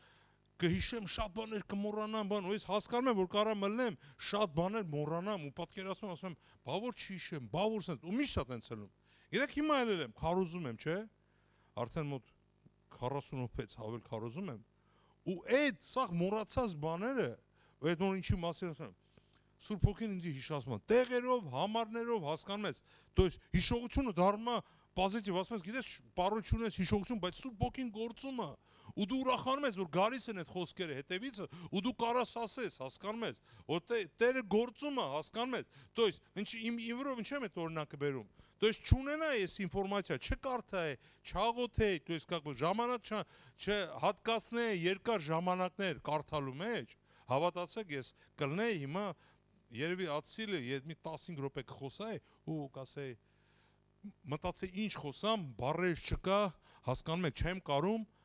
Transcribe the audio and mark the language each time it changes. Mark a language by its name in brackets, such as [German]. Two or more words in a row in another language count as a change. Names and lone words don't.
[Armenian] կհիշեմ շատ բաներ կմոռանամ, ու ես հասկանում եմ, որ կարամ ելնեմ, շատ բաներ մոռանամ ու պատկերացնում, ասում եմ, բա որ չհիշեմ, բա որ սենց, ու միշտ շատ են ցելում։ Գիտեք, հիմա ելել եմ, քարոզում եմ, չէ՞։ Արդեն մոտ 40 րոպեից ավել քարոզում եմ։ Ու այդ սաղ մոռացած բաները, այդ նոր ինչի մասին ասում եմ, Սուրբ Հոգին ինձ հիշացնում է, տեղերով, համարներով, հասկանում ես, [Russian] то есть [Armenian] հիշողությունը դառնում է պոզիտիվ, ասում ես, գիտես, պարություն ես, հիշողություն, բայց Սուրբ Հոգին գործում է, ու դու ուրախանում ես, որ գալիս են այդ խոսքերը հետևից, ու դու կարաս ասես, հասկանում ես, որ Տերը գործում է, հասկանում ես, [Russian] то есть, [Armenian] իմ վրով ինչ եմ այդ օրինակը բերում, [Russian] То есть [Armenian] չունենա այս ինֆորմացիա, չկարդայ, չաղոթեի, [Russian] то есть как бы [Armenian] ժամանակ չհատկացնե երկար ժամանակներ կարդալու մեջ, հավատացեք ես կլնեի հիմա երևի ացիլը մի 15 րոպե կխոսայի ու կասեի մտածեի ինչ խոսամ, բառեր չկա, հասկանում եք, չեմ կարում